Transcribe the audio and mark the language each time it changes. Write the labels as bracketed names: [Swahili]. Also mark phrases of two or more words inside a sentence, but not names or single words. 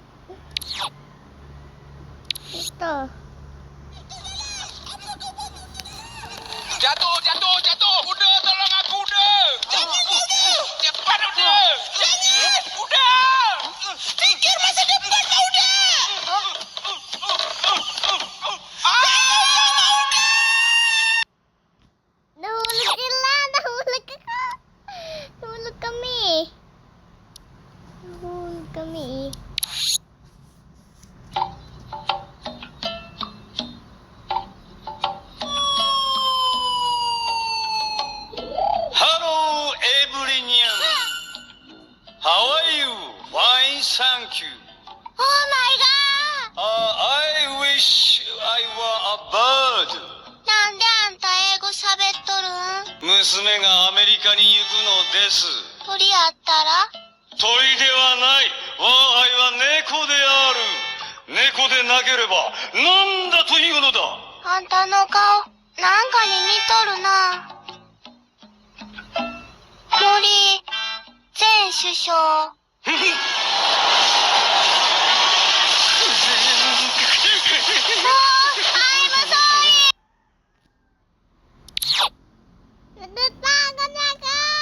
[Filipino] Ito. [Indonesian] Jatuh, jatuh, jatuh. Udah, tolong aku, udah. Cepat, udah. Jangan, udah. Pikir masa depan kau, udah. [Filipino] Nahulog sila! Nahulog ako! Nahulog kami! Nahulog kami eh. [English] Hello, everyone. How are you? Fine, thank you. Oh my god! I wish I were a bird. [Japanese] なんであんた英語喋っとるん？娘がアメリカに行くのです。鳥あったら？鳥ではない。我が輩は猫である。猫でなければなんだというのだ。あんたの顔、なんかに似とるな。森前首相。 [Filipino] Nagtatago na ako!